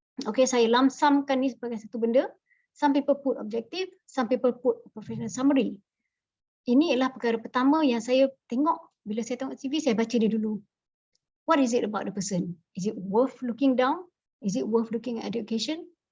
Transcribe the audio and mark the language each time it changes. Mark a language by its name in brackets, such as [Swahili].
[Malay] Okay, saya lamsamkan ni sebagai satu benda. [English] Some people put objective, some people put professional summary. [Malay] Ini adalah perkara pertama yang saya tengok. Bila saya tengok CV, saya baca dia dulu. [English] What is it about the person? Is it worth looking down? Is it worth looking at education?